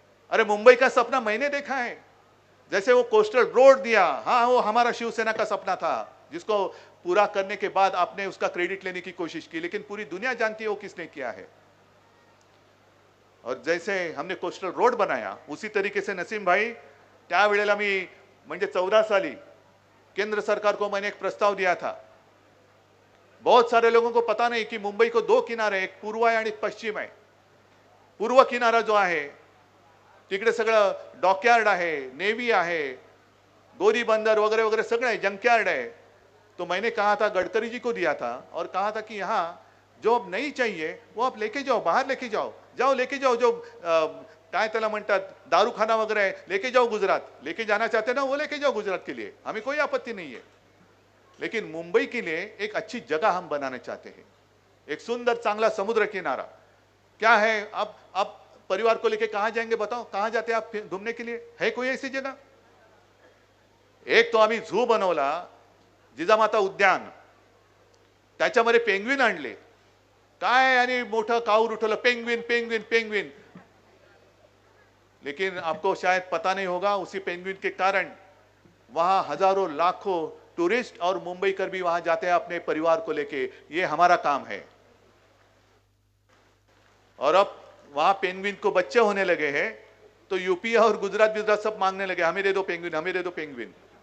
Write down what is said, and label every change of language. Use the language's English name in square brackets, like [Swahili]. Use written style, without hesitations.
[Hindi] अरे मुंबई का सपना मैंने देखा है, जैसे वो कोस्टल रोड दिया, हाँ वो हमारा शिवसेना का सपना था, जिसको पूरा करने के बाद आपने उसका क्रेडिट लेने की कोशिश की, लेकिन पूरी दुनिया जानती है वो किसने किया है। और जैसे हमने कोस्टल रोड बनाया, उसी तरीके से नसीम भाई, [Marathi] त्यावेळेला मी म्हणजे 14 साली [Hindi] केंद्र सरकार को मैंने एक प्रस्ताव दिया था। बहुत सारे लोगों को पता नहीं कि मुंबई को 2 किनारे, [Marathi] एक पूर्व आहे आणि एक पश्चिम आहे। पूर्व किनारा जो आहे तिकडे सगळं डॉकयार्ड आहे, नेव्ही आहे, गोरी बंदर वगैरह वगैरह सगळं आहे, [Hindi] जंकयार्ड है। तो मैंने कहा था, गडकरी जी को दिया था और कहा था कि यहाँ जो अब नहीं चाहिए वो आप लेके जाओ, बाहर लेके जाओ, लेके जाओ, [Marathi] जो काय त्याला म्हणतात दारूखाना [Hindi] वगैरह है, लेके जाओ गुजरात, लेके जाना चाहते ना वो लेके जाओ गुजरात के लिए, हमें कोई आपत्ति नहीं है। लेकिन मुंबई के लिए एक अच्छी जगह हम बनाना चाहते हैं, एक सुंदर चांगला समुद्र किनारा। क्या है, आप परिवार को लेके कहां जाएंगे बताओ? कहां जाते हैं आप घूमने के लिए? है कोई ऐसी जगह? [Marathi] एक तो आम्ही झू बनवला, जिजामाता उद्यान, त्याच्यामध्ये पेंग्विन आणले, काय आणि मोठं काऊर उठवलं, पेंग्विन पेंग्विन पेंग्विन। [Hindi] लेकिन आपको शायद पता नहीं होगा, उसी पेंग्विन के कारण वहां हजारों लाखों टूरिस्ट और मुंबईकर भी वहां जाते हैं अपने परिवार को लेके। ये हमारा काम है। और अब वहां पेंग्विन को बच्चे होने लगे हैं, तो यूपी और गुजरात सब मांगने लगे, हमें दे दो पेंग्विन, हमें दे दो पेंग्विन।